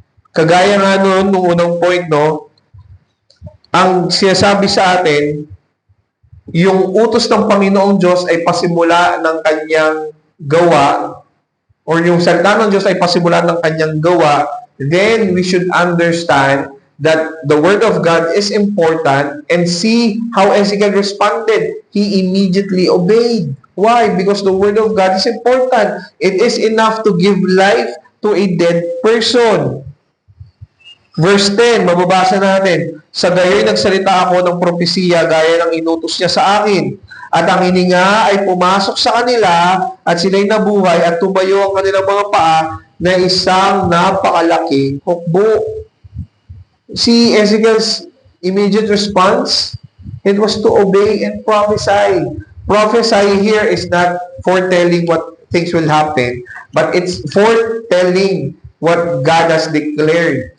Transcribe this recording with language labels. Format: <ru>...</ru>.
<tl>Kagaya nga noon, nung unang point, no, ang sinasabi sa atin, yung utos ng Panginoong Diyos ay pasimula ng kanyang gawa, or yung salita ng Diyos ay pasimula ng kanyang gawa,</tl> <en>then we should understand that the Word of God is important and see how Ezekiel responded. He immediately obeyed. Why? Because the Word of God is important. It is enough to give life to a dead person.</en> <tl>Verse 10, mababasa natin, sa gayoy nagsalita ako ng propesiya gaya ng inutos niya sa akin. At ang hininga ay pumasok sa kanila at sila'y nabuhay at tumayo ang kanilang mga paa na isang napakalaking hukbo.</tl> <en>Si Ezekiel's immediate response, it was to obey and prophesy. Prophesy here is not foretelling what things will happen, but it's foretelling what God has declared.</en>